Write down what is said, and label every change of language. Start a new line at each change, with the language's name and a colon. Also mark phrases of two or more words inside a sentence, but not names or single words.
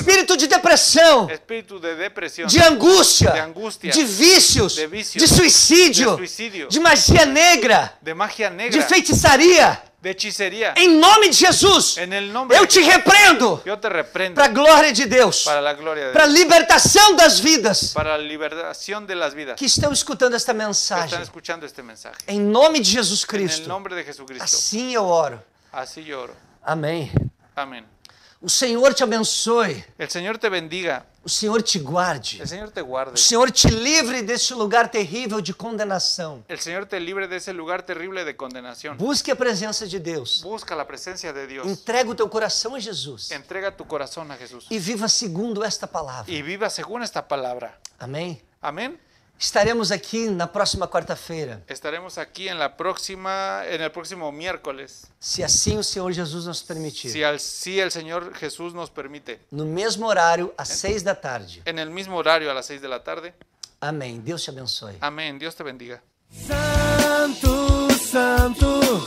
Portuguese: Espírito de depressão.
Spanish: Espíritu de depresión.
Portuguese: De angústia.
Spanish: De angústia.
Portuguese: De vícios.
Spanish: De vícios.
Portuguese: De suicídio.
Spanish: De suicidio.
Portuguese: De magia negra.
Spanish: De magia negra.
Portuguese: De feitiçaria.
Spanish: De hechicería.
Portuguese: Em nome de Jesus.
Spanish: En el nombre
Portuguese: Eu de te repreendo.
Spanish: Yo te reprendo.
Portuguese: Para a glória de Deus.
Spanish: Para la gloria de
Portuguese: Para a
Spanish: Dios.
Portuguese: libertação das vidas
Spanish: Para la liberación de las vidas.
Portuguese: que estão escutando esta
Spanish: Que están
Portuguese: mensagem.
Spanish: escuchando este mensaje.
Portuguese: Em nome de Jesus
Spanish: En el
Portuguese: Cristo.
Spanish: nombre de Jesucristo.
Portuguese: Assim eu oro.
Spanish: Así yo oro.
Portuguese: Amém.
Spanish: Amén.
Portuguese: O Senhor te abençoe.
Spanish: El Señor te bendiga.
Portuguese: O Senhor te guarde.
Spanish: El Señor te guarde.
Portuguese: O Senhor te livre deste lugar terrível de condenação.
Spanish: El Señor te libre de ese lugar terrible de condenación.
Portuguese: Busque a presença de Deus.
Spanish: Busca la presencia de Dios.
Portuguese: Entrega o teu coração a Jesus.
Spanish: Entrega tu corazón a Jesús.
Portuguese: E viva segundo esta palavra.
Spanish: Y viva según esta palabra.
Portuguese: Amém?
Spanish: Amén.
Portuguese: Estaremos aqui na próxima quarta-feira.
Spanish: Estaremos aquí en el próximo miércoles.
Portuguese: Se assim o Senhor Jesus nos permitir.
Spanish: Si el Señor Jesús nos permite.
Portuguese: No mesmo horário, às 6 da tarde.
Spanish: En el mismo horario, a las 6 de la tarde.
Portuguese: Amém. Deus te abençoe.
Spanish: Amén. Dios te bendiga.
Portuguese: Santo, Santo